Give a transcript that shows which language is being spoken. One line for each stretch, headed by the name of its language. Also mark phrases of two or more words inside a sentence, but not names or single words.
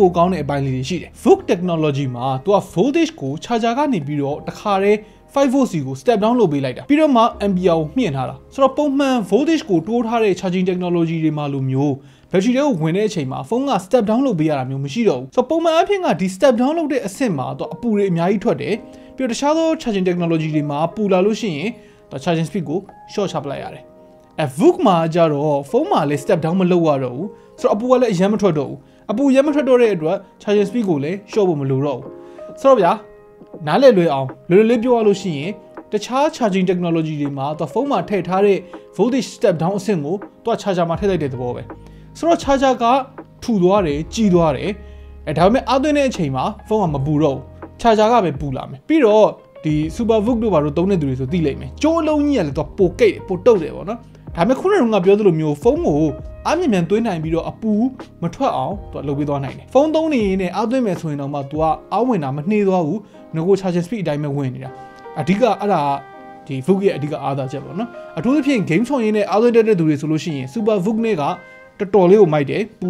Burmese: ပိုကောင်းတဲ့အပိုင်းလေးတွေရှိတယ်
English: VOOC technology
Burmese: မှာသူက voltage ကို charger ကနေပြီးတော့တခါတည်း5 volt စီကို
English: step down
Burmese: လုပ်ပေးလိုက်တာပြီးတော့မှ ampere ကိုမြင့်ထားတာဆိုတော့ပုံမှန် voltage ကိုတိုးထားတဲ့
English: charging technology
Burmese: တွေမှာလိုမျိုး battery တွေကိုဝင်တဲ့အချိန်မှာဖုန်းက
English: step down
Burmese: လုပ်ပေးရတာမျိုးမရှိတော့ဘူးဆိုတော့ပုံမှန်အဖြစ်ကဒီ
English: step down
Burmese: လုပ်တဲ့အဆင့်မှာတော့အပူတွေအများကြီးထွက်တယ်ပြီးတော့တခြားသော
English: charging technology
Burmese: တွေမှာပူလာလို့ရှိရင်တော့
English: charging speed
Burmese: ကို short ချပလိုက်ရတယ်VOOC မှာကြတော့ဖုန်းမှာလည်း
English: step down
Burmese: မ လုပ်ရတော့ဘူးဆိုတော့အပူကလည်းအရင်မထွက်တော့ဘူးအပူရမထွက်တော့တဲ့အတွက်
English: charging speed
Burmese: ကိုလည်း short ဖို့မလိုတော့ဘူးဆိုတော့ဗျာနားလည်လွယ်အောင်လွယ်လွယ်လေးပြောရလို့ရှိရင်တခြား
English: charging technology
Burmese: တွေမှာသူဖုန်းမှာထည့်ထားတဲ့
English: voltage step down
Burmese: အဆင့်ကိုသူ charger မှာထည့်လိုက်တဲ့သဘောပဲဆိုတော့ charger ကထူသွားတယ်ကြီးသွားတယ်ဒါပေမဲ့အားသွင်းတဲ့အချိန်မှာဖုန်းကမပူတော့ဘူး charger ကပဲပူလာမယ်ပြီးတော့ဒီ Super VOOC တို့ဘာလို့သုံးတဲ့သူတွေဆိုသိလိမ့်မယ်ကျိုးအလုံးကြီးကလည်းသူပိုကိတ်တယ်ပိုတုတ်တယ်ပေါ့နော် ဒါပေမဲ့ခုနကပြောသလိုမျိုးဖုန်းကိုအားမြင်မြန်သွင်းနိုင်ပြီးတော့အပူမထွက်အောင်သူလုပ်ပေးသွားနိုင်တယ်ဖုန်းသုံးနေရင်လည်းအားသွင်းမယ်ဆိုရင်တော့မှသူကအားဝင်တာမနှေးသွားဘူးငကို
English: charging speed
Burmese: အတိုင်းပဲဝင်နေတာအဓိကအဲ့ဒါဒီ VOOC ရဲ့အဓိကအားသာချက်ပေါ့နော်အထူးသဖြင့် game ဆောင်ရင်းနဲ့အားသွင်းတဲ့သူတွေဆိုလို့ရှိရင် Super VOOC နဲ့ကတော်တော်လေးကိုမိုက်တယ်ပူ